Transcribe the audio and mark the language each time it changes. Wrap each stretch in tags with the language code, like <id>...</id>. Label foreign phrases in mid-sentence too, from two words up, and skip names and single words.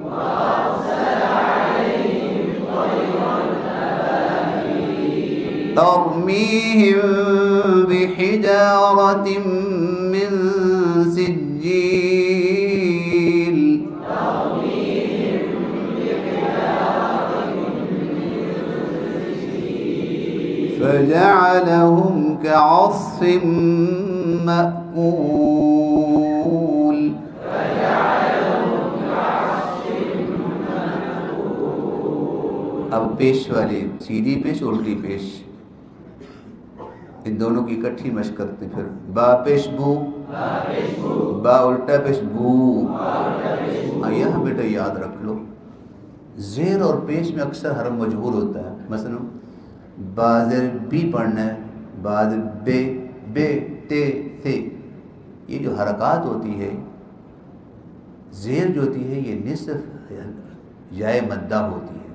<ar>ترميهم بحجارة من سجيل. فجعلهم كعصف مأكول.</ar> <ur>اب پیش والی سیدھی پیش الٹی پیش، ان دونوں کی اکٹھی مشق کرتے. پھر با پیش بو، با الٹا پیش بو. یہاں بیٹا یاد رکھ لو، زیر اور پیش میں اکثر حرف مجبور ہوتا ہے. مثلا بازر بی پڑھنا ہے، بازر بے، بے تے تھے. یہ جو حرکات ہوتی ہے، زیر جو ہوتی ہے یہ نصف یائے مدہ ہوتی ہے.</ur>